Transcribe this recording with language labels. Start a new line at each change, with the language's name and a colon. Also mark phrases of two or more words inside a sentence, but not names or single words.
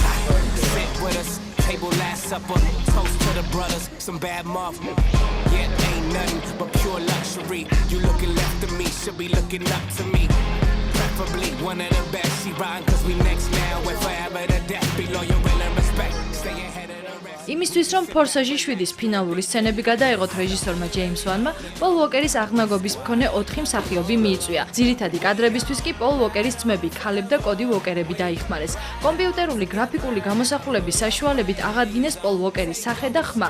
English: Sit with us, table last supper. Toast to the brothers, some bad muff. Yeah, ain't nothing but pure luxury. You looking left of me, should be looking up to me. Preferably one of the best. She riding cause we next now. We're forever to death. Be loyal, will and respect. Stay ahead of the rest.
Georgian: იმისთვის რომ Forsage 7-ის ფინალური სცენები გადაიღოთ რეჟისორმა ჯეიმს ვანმა, პოლ უოკერის აღნაგობის მქონე 4 მსახიობი მიიწვია. ძირითადი კადრებისთვის კი პოლ უოკერის ძმები ქალებ და კოდი უოკერები დაიხმარეს. კომპიუტერული გრაფიკული გამოსახულების საშუალებით აღადგინეს პოლ უოკერის სახე და ხმა.